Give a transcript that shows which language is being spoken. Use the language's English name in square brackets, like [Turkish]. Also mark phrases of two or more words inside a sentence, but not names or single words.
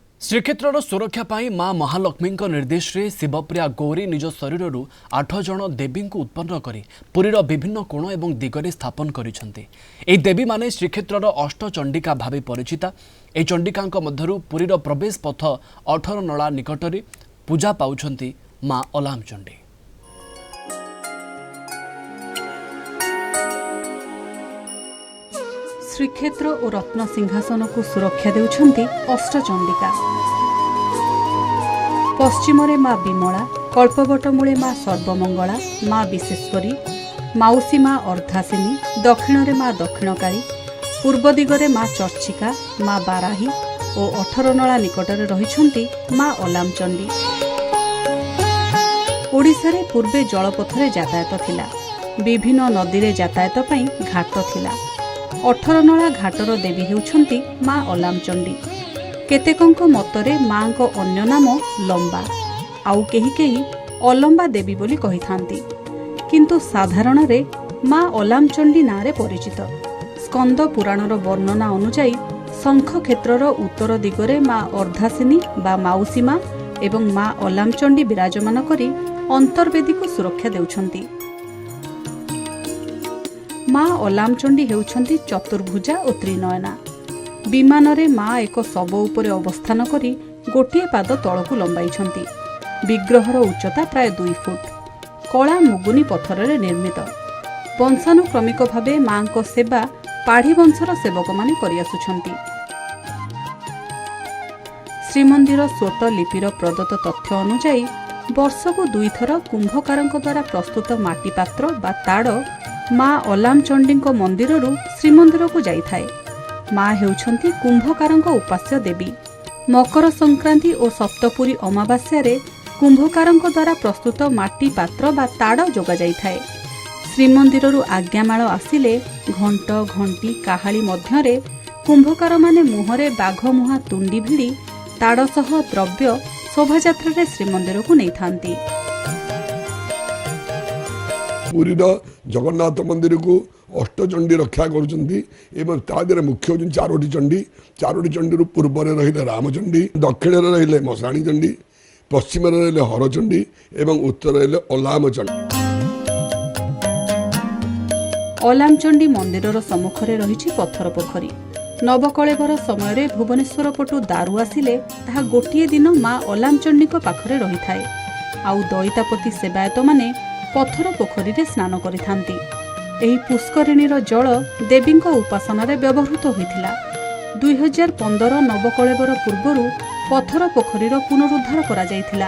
[Odia] ଶ୍ରୀକ୍ଷେତ୍ର ସୁରକ୍ଷା ପାଇଁ ମା ମହାଲକ୍ଷ୍ମୀ ନିର୍ଦ୍ଦେଶ ରେ ଶିବପ୍ରିୟା ଗୌରୀ ନିଜ ଶରୀର 8 ଜଣ ଦେବୀ କୁ ଉତ୍ପନ୍ନ କରି ପୁରୀର ବିଭିନ୍ନ କୋଣ ଏବଂ ଦିଗରେ ସ୍ଥାପନ କରିସେନ୍ତି। ଏହି ଦେବୀ ମାନେ ଶ୍ରୀକ୍ଷେତ୍ର ଅଷ୍ଟଚଣ୍ଡିକା ଭାବେ ପରିଚିତା। ଏହି ଚଣ୍ଡିକା ମଧ୍ୟରୁ ପୁରୀର ପ୍ରବେଶ ପଥ 18 ନଳା ନିକଟରେ ପୂଜା ପାଉଛନ୍ତି ମା ଅଲାମଚଣ୍ଡୀ। ଶ୍ରୀକ୍ଷେତ୍ର ଓ ରତ୍ନ ସିଂହାସନ କୁ ସୁରକ୍ଷା ଦେଉଛନ୍ତି ଅଷ୍ଟଚଣ୍ଡିକା। ପଶ୍ଚିମ ରେ ମା ବିମଳା, କଳ୍ପବଟ ମୂଳେ ମା ସର୍ବମଙ୍ଗଳା, ମା ବିଶ୍ୱେଶ୍ୱରୀ, ମାଉସୀ ମା ଅର୍ଦ୍ଧାସିନୀ, ଦକ୍ଷିଣ ରେ ମା ଦକ୍ଷିଣକାଳୀ, ପୂର୍ବ ଦିଗରେ ମା ଚର୍ଚ୍ଚିକା, ମା ବାରାହୀ ଓ 18 ନଳା ନିକଟରେ ରହିଛନ୍ତି ମା ଅଲାମଚଣ୍ଡୀ। ଓଡ଼ିଶା ରେ ପୂର୍ବେ ଜଳପଥରେ ଯାତାୟାତ ଥିଲା। ବିଭିନ୍ନ ନଦୀ ରେ ଯାତାୟାତ ପାଇଁ ଘାଟ ଥିଲା। 18 ନଳା ଘାଟର ଦେବୀ ହେଉଛନ୍ତି ମା ଅଲାମଚଣ୍ଡୀ। କେତେକଙ୍କ ମତରେ ମା କୁ ଅନ୍ୟ ନାମ ଲମ୍ବା, ଆଉ କେହି କେହି ଅଲମ୍ବା ଦେବୀ ବୋଲି କହି ଥାନ୍ତି, କିନ୍ତୁ ସାଧାରଣ ରେ ମା ଅଲାମଚଣ୍ଡୀ ନାଁରେ ପରିଚିତ। ସ୍କନ୍ଦ ପୁରାଣର ବର୍ଣ୍ଣନା ଅନୁସାରେ ଶଙ୍ଖ କ୍ଷେତ୍ରର ଉତ୍ତର ଦିଗରେ ମା ଅର୍ଦ୍ଧାସିନୀ ବା ମାଉସୀ ମା ଏବଂ ମା ଅଲାମଚଣ୍ଡୀ ବିରାଜମାନ କରି ଅନ୍ତର୍ବେଦୀ କୁ ସୁରକ୍ଷା ଦେଉଛନ୍ତି। ମା ଅଲାମଚଣ୍ଡୀ ହେଉଛନ୍ତି ଚତୁର୍ଭୁଜା ଓ ତ୍ରିନୟନା। ବିମାନ ରେ ମା ଏକ ଶବ ଉପରେ ଅବସ୍ଥାନ କରି ଗୋଟିଏ ପାଦ ତଳକୁ ଲମ୍ବାଇଛନ୍ତି। ବିଗ୍ରହର ଉଚ୍ଚତା ପ୍ରାୟ 2 ଫୁଟ। କଳା ମୁଗୁନି ପଥର ରେ ନିର୍ମିତ। ବଂଶାନୁକ୍ରମିକ ଭାବେ ମା କୁ ସେବା ପାଢ଼ୀ ବଂଶର ସେବକ ମାନେ କରି ଆସୁଛନ୍ତି। ଶ୍ରୀମନ୍ଦିର ସ୍ୱତ୍ୱ ଲିପିର ପ୍ରଦତ୍ତ ତଥ୍ୟ ଅନୁସାରେ ବର୍ଷକୁ 2 ଥର କୁମ୍ଭକାରଙ୍କ ଦ୍ୱାରା ପ୍ରସ୍ତୁତ ମାଟି ପାତ୍ର ବା ତାଡ଼ ମା ଅଲାମଚଣ୍ଡୀ ମନ୍ଦିରରୁ ଶ୍ରୀମନ୍ଦିର କୁ ଯାଇଥାଏ। ମା ହେଉଛନ୍ତି କୁମ୍ଭକାରଙ୍କ ଉପାସ୍ୟ ଦେବୀ। ମକର ସଂକ୍ରାନ୍ତି ଓ ସପ୍ତପୁରୀ ଅମାବାସ୍ୟା ରେ କୁମ୍ଭକାରଙ୍କ ଦ୍ୱାରା ପ୍ରସ୍ତୁତ ମାଟି ପାତ୍ର ବା ତାଡ଼ ଯୋଗା ଯାଇଥାଏ। ଶ୍ରୀମନ୍ଦିରରୁ ଆଜ୍ଞାମାଳ ଆସିଲେ ଘଣ୍ଟ ଘଣ୍ଟି କାହାଳୀ ମଧ୍ୟରେ କୁମ୍ଭକାର ମାନେ ମୁହଁରେ ବାଘ ମୁହାଁ ତୁଣ୍ଡି ଭିଡ଼ି ତାଡ଼ ସହ ଦ୍ରବ୍ୟ ଶୋଭାଯାତ୍ରା ରେ ଶ୍ରୀମନ୍ଦିର କୁ ନେଇ ଥାନ୍ତି। ପୁରୀ ଜଗନ୍ନାଥ ମନ୍ଦିର କୁ ଅଷ୍ଟଚଣ୍ଡୀ ରକ୍ଷା କରନ୍ତି ମୁଖ୍ୟ ହୁଁ 4ଟି ଚଣ୍ଡୀ। 4ଟି ଚଣ୍ଡୀ ପୂର୍ବ ରେ ରହି ରାମଚଣ୍ଡୀ, ଦକ୍ଷିଣ ରେ ରହି ମଶାଣୀ ଚଣ୍ଡୀ, ପଶ୍ଚିମ ରେ ରହି ହରଚଣ୍ଡୀ ଏବଂ ଉତ୍ତର ରହି ଅଲାମଚଣ୍ଡୀ। ଅଲାମଚଣ୍ଡୀ ମନ୍ଦିର ସମ୍ମୁଖ ରେ ରହି ପଥର ପୋଖରୀ। ନବକଳେବର ସମୟ ଭୁବନେଶ୍ୱର ପଟୁ ଦାରୁ ଆସିଲେ ତାହା ଗୋଟିଏ ଦିନ ମା ଅଲାମଚଣ୍ଡୀ ପାଖରେ ରହି ଥାଏ। ଆଉ ଦଇତାପତି ସେବାୟତ ମାନେ ପଥର ପୋଖରୀ ରେ ସ୍ନାନ କରିଥାନ୍ତି। ଏହି ପୁଷ୍କରିଣୀର ଜଳ ଦେବୀ ଉପାସନା ରେ ବ୍ୟବହୃତ ହୋଇଥିଲା। 2015 ନବକଳେବର ପୂର୍ବରୁ ପଥର ପୋଖରୀର ପୁନରୁଦ୍ଧାର କରା ଯାଇଥିଲା।